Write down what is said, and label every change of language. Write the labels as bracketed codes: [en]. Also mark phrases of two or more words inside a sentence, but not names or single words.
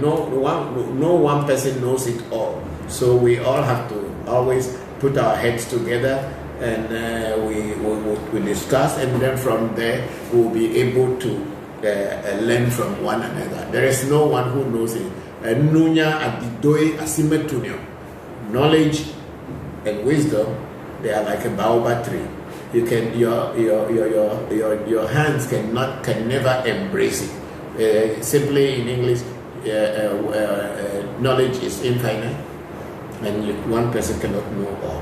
[en] No one person knows it all. So we all have to always put our heads together and we discuss, and then from there we'll be able to learn from one another. There is no one who knows it. [ee] Nunya adidoi asimetunio. [en] Knowledge and wisdom, they are like a baobab tree. You can your hands can never embrace it. Simply in English, knowledge is infinite, and one person cannot know all.